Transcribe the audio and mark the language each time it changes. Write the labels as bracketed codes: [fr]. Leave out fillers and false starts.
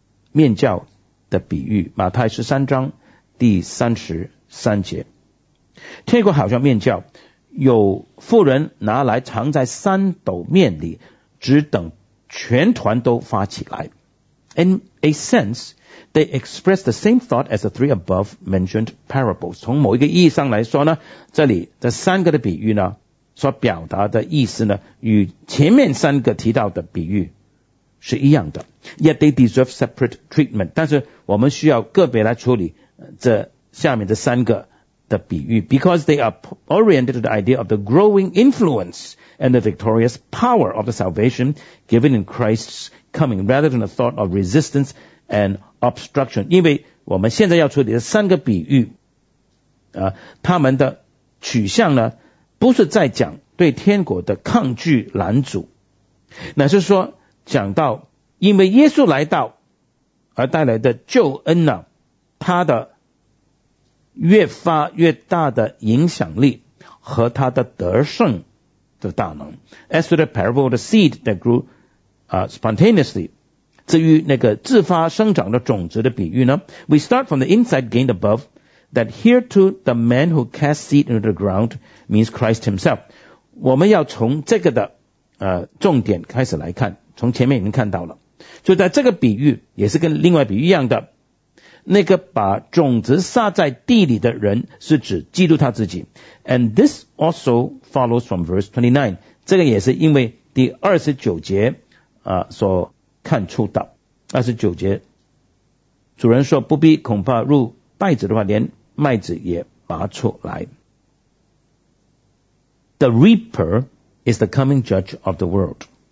[zh] 面酵的比喻，马太13:33。天国好像面酵，有妇人拿来藏在三斗面里，只等全团都发起来。 [en] In a sense,They express the same thought as the three above mentioned parables. [zh] 从某一个意义上来说呢，这里这三个的比喻呢，所表达的意思呢，与前面三个提到的比喻是一样的。 [en] Yet they deserve separate treatment. [zh] 但是我们需要个别来处理这下面的三个的比喻 [en] ，because they are oriented to the idea of the growing influence and the victorious power of the salvation given in Christ's coming, rather than the thought of resistance. And obstruction, [zh] 因为我们现在要处理的三个比喻他们的取向呢，不是在讲对天国的抗拒拦阻，乃是说讲到因为耶稣来到而带来的救恩呢，他的越发越大的影响力和他的得胜的大能。 [en] As to the parable of the seed that grew spontaneously, [zh] 至于那个自发生长的种子的比喻呢， [en] We start from the insight gained above that here too the man who casts seed into the ground means Christ himself. [zh] 我们要从这个的重点开始来看，从前面已经看到了，就在这个比喻也是跟另外比喻一样的，那个把种子撒在地里的人是指基督他自己。 [en] And this also follows from verse 29, [zh] 这个也是因为第29节所看出道。 29节主人说不必恐怕入麦子的话连麦子也拔出来。 [en] The reaper is the coming judge of the world.